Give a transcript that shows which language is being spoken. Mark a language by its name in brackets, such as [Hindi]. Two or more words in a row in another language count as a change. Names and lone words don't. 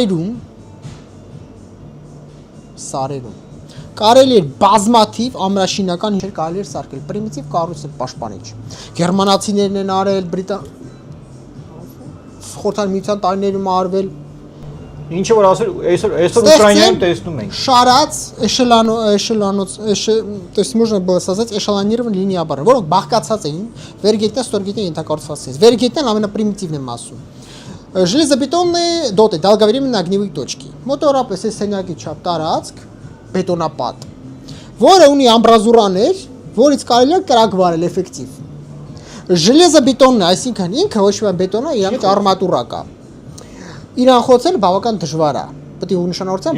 [Armenian] սարերում կարելի էր բազմաթիվ ամրաշինական ինչեր կարելի էր սարքել, պրիմիտիվ կառույցը պաշտպանիչ։ Գերմանացիներն են արել, Խորհրդային Միության տարիներում արվել։ Ինչը որ ասել, այսօր Ուկրաինայում տեսնում ենք։ Շարած էշելոնոց, [Russian] то есть можно было создать эшелонированные линии обороны, [Armenian] որոնք բաղկացած էին վերգետնյա, ստորգետնյա ենթակառուցվածքներից։ Վերգետնյան ամենապրիմիտիվն եմ ասում։ [Russian] Железобетонные доты, долговременные огневые точки։ [Armenian] Մոտորապես է սենյակի չափ տարածք, բետոնապատ, որը ունի ամբրազուրաներ, որից կարելի է կրակ վարել էֆեկտիվ։ Железобетонный, այսինքն ինքը ոչ միայն բետոն է, իրան արմատուրա կա։ Իրան խոցել բավական դժվար է։ Պետք է նշանավորեմ։